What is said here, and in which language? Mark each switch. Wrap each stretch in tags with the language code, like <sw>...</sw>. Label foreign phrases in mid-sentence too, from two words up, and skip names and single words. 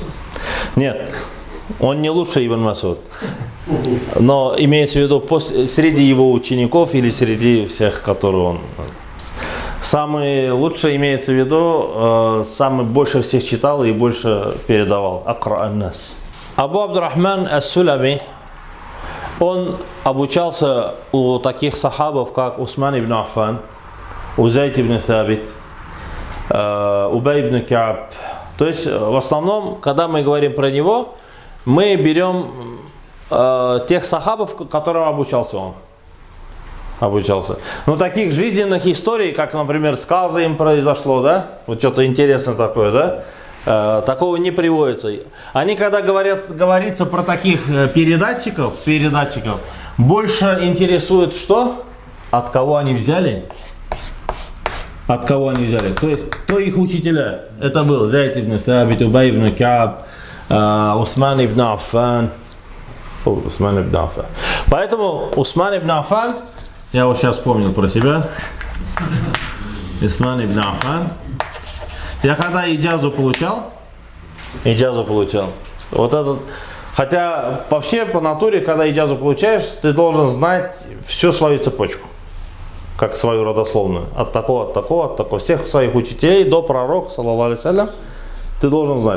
<ru>Нет, он не лучше Ибн Масуд. Но имеется в виду среди его учеников или среди всех, которые он... Самый лучший имеется в виду, самый больше всех читал и больше передавал.</ru> <ar>أقرأ الناس.</ar> <ru>Абу Абдурахман ас-Сулями, он обучался у таких сахабов, как Усман ибн Аффан, Узайд ибн Thабит, Убай ибн Кааб. То есть, в основном, когда мы говорим про него, мы берем тех сахабов, которым обучался он. Но таких жизненных историй, как, например, сказы им произошло, да, вот что-то интересное такое, да, такого не приводится. Они, когда говорится про таких передатчиков, больше интересует что? От кого они взяли? От кого они взяли? То есть, кто их учителя? Это был Зайд ибн Thабит, Убай ибн Кааб, Усман ибн Аффан. Поэтому Усман ибн Аффан, я вот сейчас вспомнил про себя. Усман ибн Аффан. Я когда иджазу получал, вот этот, хотя вообще по натуре, когда иджазу получаешь, ты должен знать всю свою цепочку, как свою родословную, от такого, всех своих учителей до пророка,</ru> <ar>صلى الله عليه وسلم,</ar> <ru>ты должен знать.</ru>